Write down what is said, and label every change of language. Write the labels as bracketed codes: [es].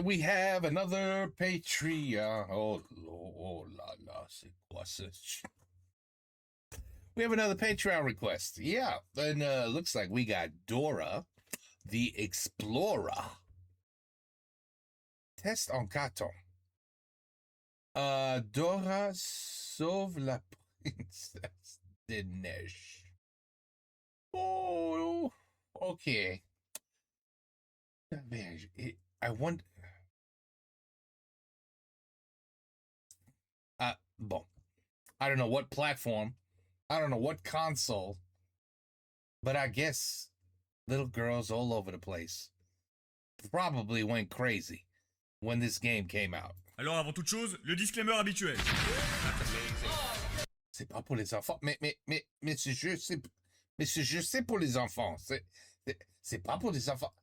[en] We have another Patreon. [fr] Oh la la, c'est quoi ça? [en] We have another Patreon request. Yeah, and looks like we got Dora, the Explorer. [fr] Test en carton. Dora sauve la princesse des neiges. [en] Oh, okay. I wonder. [fr] Bon. [en] I don't know what platform. I don't know what console. But I guess little girls all over the place probably went crazy when this game came out. [fr] Alors avant toute chose, le disclaimer habituel. C'est pas pour les enfants. Mais ce jeu, c'est pour les enfants. C'est pas pour les enfants.